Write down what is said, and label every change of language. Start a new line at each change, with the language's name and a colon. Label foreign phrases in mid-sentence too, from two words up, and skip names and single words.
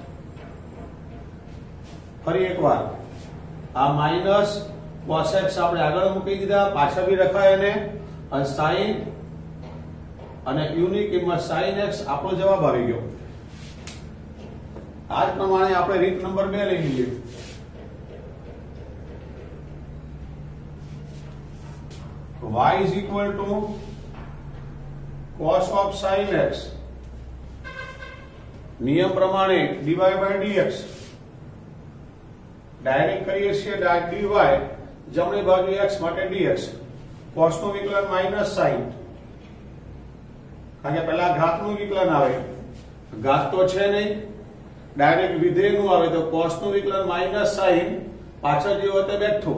Gujarati: ફરી એકવાર આ માઈનસ cos x આપણે આગળ મૂકી દીધા, પાછળ બી રખાય એને, અને sin અને u ની કિંમત sin x આપણો જવાબ આવી ગયો. આ જ પ્રમાણે આપણે રીત નંબર 2 લઈ લઈએ.
English: y is equal to cos of sin x.
Gujarati: નિયમ પ્રમાણે
English: dy by dx
Gujarati: ડાયરેક્ટ કરીએ છીએ dy જમણી બાજુ x માટે dx, cos નું વિકલન માઈનસ sin, કારણ કે પહેલા ઘાતનું વિકલન આવે, ઘાત તો છે નહીં, ડાયરેક્ટ વિધેયનું આવે તો cos નું વિકલન માઈનસ sin, પાછળ જે હોય તે બેઠું.